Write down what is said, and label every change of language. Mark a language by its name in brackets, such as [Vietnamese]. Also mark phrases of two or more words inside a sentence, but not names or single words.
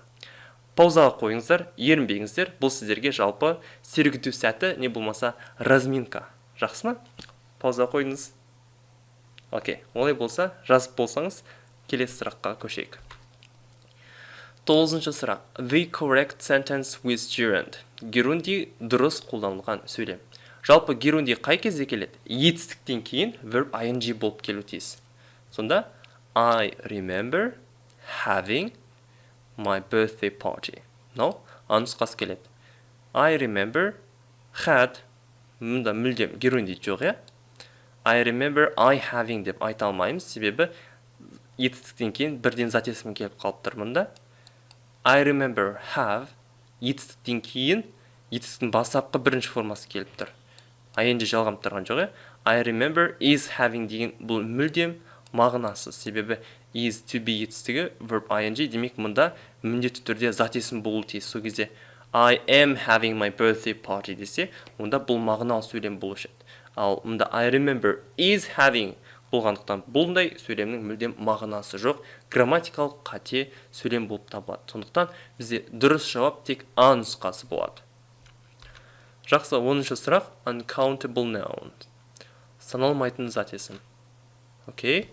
[Kazakh] Паузаға қойыңыздар, ерінбеңіздер. Бұл сіздерге жалпы сергіту сәті, не болмаса разминка. Жақсы ма? Паузаға қойыңыз. Окей, олай болса, жазып болсаңыз, келесі сұраққа көшейік. 9-шы сұрақ. [English] The correct sentence with gerund. [Kazakh] Герунди дұрыс қолданылған сөйлем. Жалпы герунди қай кезде келеді? Етістіктен кейін [English] verb ing [Kazakh] болып келу тиіс. Сонда [English] I remember having my birthday party. No, [Kazakh] нұсқасы келеді. [English] I remember had. [Kazakh] Мұнда мүлдем герунди жоқ, [English] I remember I having [Kazakh] деп айта алмаймыз, себебі етістіктен кейін бірден зат есімі келіп қалып тұр мұнда. [English] I remember have [Kazakh] етістіктен кейін етістіктің бастапқы бірінші формасы келіп тұр. ing жалғанып тұрған жоқ, [English] I remember is having [Kazakh] деген бұл мүлдем мағынасыз, себебі [English] is to be [Kazakh] етістігі [English] verb ing, [Kazakh] демек мұнда міндетті түрде зат есім болу тиіс. Сол кезде [English] I am having my birthday party [Kazakh] десе, онда бұл мағыналы сөйлем болушы еді. Ал мұнда [English] I remember is having [Kazakh] болғандықтан бұлдай сөйлемнің мүлдем мағынасы жоқ, грамматикалық қате сөйлем болып табылады. Сондықтан бізде дұрыс жауап тек А нұсқасы болады. Жақсы, 10-шы сұрақ. [English] Uncountable noun. [Kazakh] Саналмайтын зат есім. Окей.